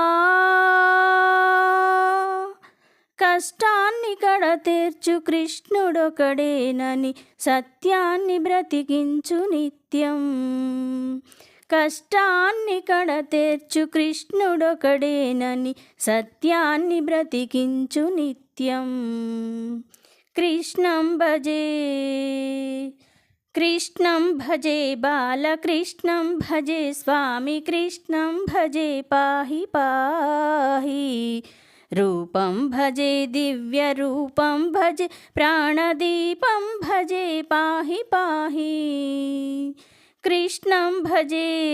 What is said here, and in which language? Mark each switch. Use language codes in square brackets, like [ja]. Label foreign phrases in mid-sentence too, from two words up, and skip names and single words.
[te] కష్టాన్ని కడతీర్చు కృష్ణుడొకడేనని సత్యాన్ని బ్రతికించు నిత్యం కష్టాన్ని కడతీర్చు కృష్ణుడొకడేనని సత్యాన్ని బ్రతికించు నిత్యం [sa] కృష్ణం భజే कृष्णं भजे बालकृष्णं भजे स्वामी कृष्णं भजे पाहि पाहि रूपं भजे दिव्यरूपं भजे प्राणदीपं भजे पाहि पाहि कृष्णं भजे